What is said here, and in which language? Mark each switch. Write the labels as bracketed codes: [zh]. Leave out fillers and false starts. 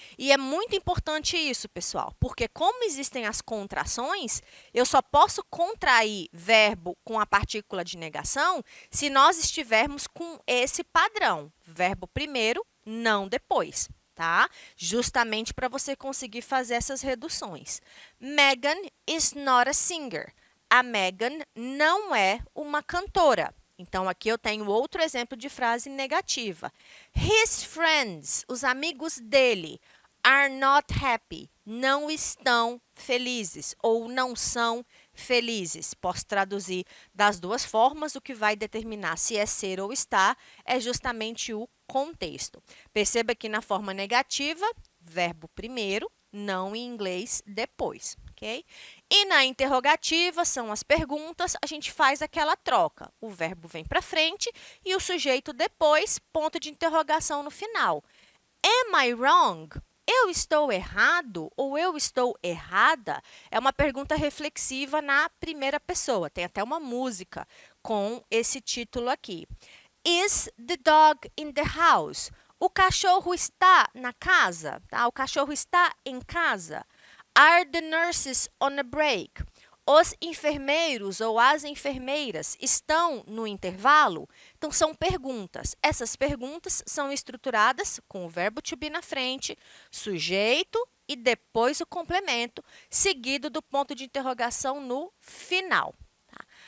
[pt] E é muito importante isso, pessoal, porque como existem as contrações, eu só posso contrair verbo com a partícula de negação se nós estivermos com esse padrão, verbo primeiro, não depois. Tá? Justamente para você conseguir fazer essas reduções. [en] Megan is not a singer. [pt] A Megan não é uma cantora. Então, aqui eu tenho outro exemplo de frase negativa. [en] His friends, [pt] os amigos dele, [en] are not happy. [pt] Não estão felizes ou não são felizes. Posso traduzir das duas formas. O que vai determinar se é ser ou estar é justamente o contexto. Perceba que na forma negativa, verbo primeiro, não em inglês depois, ok? E na interrogativa, são as perguntas, a gente faz aquela troca. O verbo vem para frente e o sujeito depois, ponto de interrogação no final. [en] Am I wrong? [pt] Eu estou errado ou eu estou errada? É uma pergunta reflexiva na primeira pessoa. Tem até uma música com esse título aqui. [en] Is the dog in the house? [pt] O cachorro está na casa, tá? O cachorro está em casa. [en] Are the nurses on a break? [pt] Os enfermeiros ou as enfermeiras estão no intervalo? Então, são perguntas. Essas perguntas são estruturadas com o verbo to be na frente, sujeito e depois o complemento, seguido do ponto de interrogação no final. Tá?